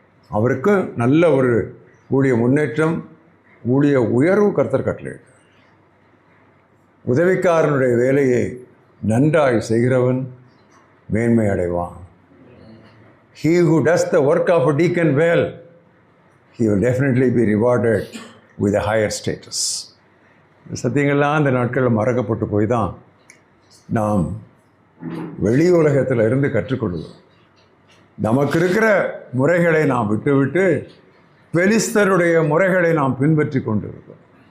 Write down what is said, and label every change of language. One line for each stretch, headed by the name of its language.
Tamil: அவருக்கு நல்ல ஒரு ஊழிய முன்னேற்றம், ஊழிய உயர்வு கர்த்தர் கட்டளை. உதவிக்காரனுடைய வேலையை நன்றாய் செய்கிறவன் மேன்மை அடைவான்.
English: He who does the work of a deacon well, he will definitely be rewarded with a higher status.
Tamil: இந்த சத்தியங்கள்லாம் அந்த நாட்களில் மறக்கப்பட்டு போய் தான் நாம் வெளி உலகத்தில் இருந்து கற்றுக்கொள்வோம். நமக்கு இருக்கிற முறைகளை நாம் விட்டுவிட்டு பெலிஸ்தருடைய முறைகளை நாம் பின்பற்றி கொண்டு இருக்கோம்.